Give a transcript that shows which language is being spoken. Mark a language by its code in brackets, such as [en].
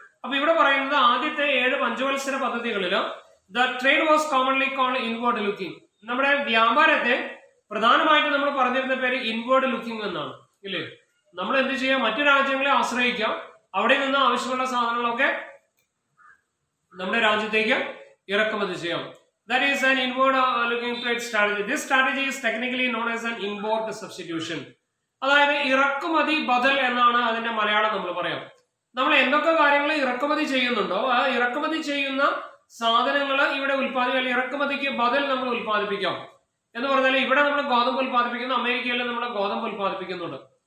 [ml] അപ്പൊ ഇവിടെ പറയുന്നത് ആദ്യത്തെ 7 പഞ്ചവത്സര പദ്ധതികളിൽ [en] The trade was commonly called inward looking. [ml] നമ്മുടെ വ്യാപാരത്തെ പ്രധാനമായിട്ട് നമ്മൾ പറഞ്ഞിരുന്ന പേര് ഇൻവേർഡ് ലുക്കിംഗ് എന്നാണ് ഇല്ലേ? നമ്മൾ എന്ത് ചെയ്യാം? മറ്റു രാജ്യങ്ങളെ ആശ്രയിക്കാം, അവിടെ നിന്ന് ആവശ്യമുള്ള സാധനങ്ങളൊക്കെ നമ്മുടെ രാജ്യത്തേക്ക് ഇറക്കുമതി ചെയ്യാം. [en] That is an inward looking trade strategy. This strategy is technically known as an import substitution. [ml] അതായത് ഇറക്കുമതി ബദൽ എന്നാണ് അതിന്റെ മലയാളം നമ്മൾ പറയാം. നമ്മൾ എന്തൊക്കെ കാര്യങ്ങൾ ഇറക്കുമതി ചെയ്യുന്നുണ്ടോ ആ ഇറക്കുമതി ചെയ്യുന്ന സാധനങ്ങൾ ഇവിടെ ഉൽപ്പാദിപ്പിക്കാം, ഇറക്കുമതിക്ക് ബദൽ നമ്മൾ ഉൽപ്പാദിപ്പിക്കാം എന്ന് പറഞ്ഞാൽ ഇവിടെ നമ്മൾ ഗോതമ്പ് ഉൽപ്പാദിപ്പിക്കുന്നു, അമേരിക്കയിൽ നമ്മൾ ഗോതമ്പ് ഉൽപ്പാദിപ്പിക്കുന്നുണ്ട്.